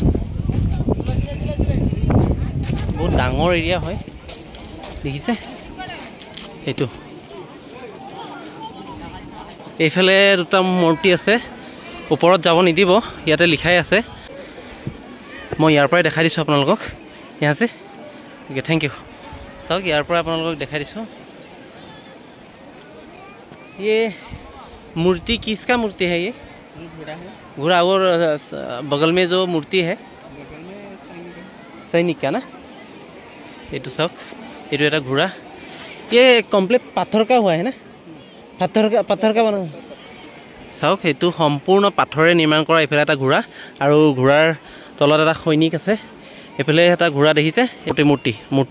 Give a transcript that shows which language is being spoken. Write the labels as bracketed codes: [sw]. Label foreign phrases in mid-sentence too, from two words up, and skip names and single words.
[as] বহুত ডাঙৰ এৰিয়া হয় দেখিছে এইটো এইফালে দুটা মূৰ্তি আছে ওপৰত যাব নিদিব ইয়াতে লিখাই আছে মই ইয়াৰ পৰাই দেখাই দিছোঁ আপোনালোকক ইয়াত আছে [en] okay thank you [as] চাওক ইয়াৰ পৰা আপোনালোকক দেখাই দিছোঁ [hi] ये मूर्ति किसका मूर्ति है ये घोड़ा और बगल में जो मूर्ति है सैनिक का ना ये तो सब ये तो घोड़ा ये कम्प्लीट पत्थर का हुआ है ना पत्थर का बना [as] চাওক সেইটো সম্পূৰ্ণ পাথৰে নিৰ্মাণ কৰা এইফালে এটা ঘোঁৰা আৰু ঘোঁৰাৰ তলত এটা সৈনিক আছে এইফালে এটা ঘোঁৰা দেখিছে এইটো মূৰ্তি